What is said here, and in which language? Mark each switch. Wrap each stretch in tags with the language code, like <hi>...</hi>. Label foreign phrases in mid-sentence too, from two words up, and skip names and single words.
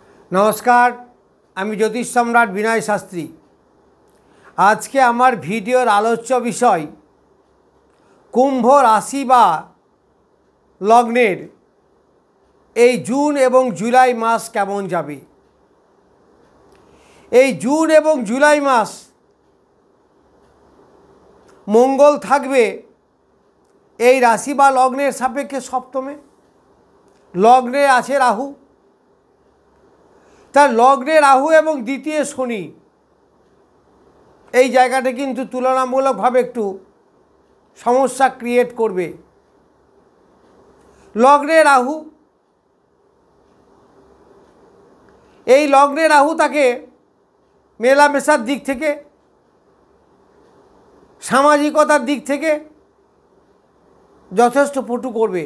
<bn>নমস্কার আমি জ্যোতিষ সম্রাট বিনয় শাস্ত্রী। আজ কে আমার ভিডিওর আলোচ্য বিষয় কুম্ভ রাশি বা লগ্নের এই জুন এবং জুলাই মাস কেমন যাবে। এই জুন এবং জুলাই মাস মঙ্গল থাকবে এই রাশি বা লগ্নের সাপেক্ষে সপ্তমে, লগ্নে আছে রাহু, তার লগ্নে রাহু এবং দ্বিতীয় শনি এই জায়গাটা কিন্তু তুলনামূলকভাবে একটু সমস্যা ক্রিয়েট করবে। লগ্নে রাহু, এই লগ্নে রাহু তাকে মেলামেশার দিক থেকে, সামাজিকতার দিক থেকে যথেষ্ট পটু করবে।</bn>